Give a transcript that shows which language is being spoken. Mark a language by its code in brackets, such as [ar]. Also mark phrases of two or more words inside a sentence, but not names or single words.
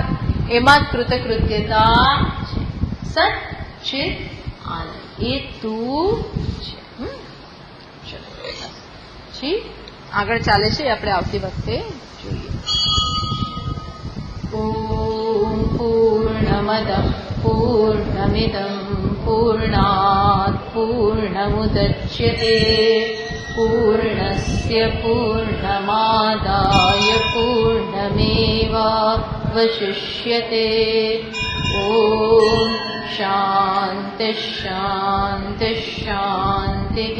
[gu] એમાં જ કૃતકૃત્યતા છે. સત ચિત આનંદ એ તું છે. ચલો આગળ ચાલે છે, આપણે આવતી વખતે જોઈએ. [sa] ઓમ પૂર્ણમદ પૂર્ણમિદં પૂર્ણાત પૂર્ણમુદચ્યતે પૂર્ણસ્ય પૂર્ણમાદાય પૂર્ણમેવાવશિષ્યતે. ॐ शान्ति शान्ति शान्तिः।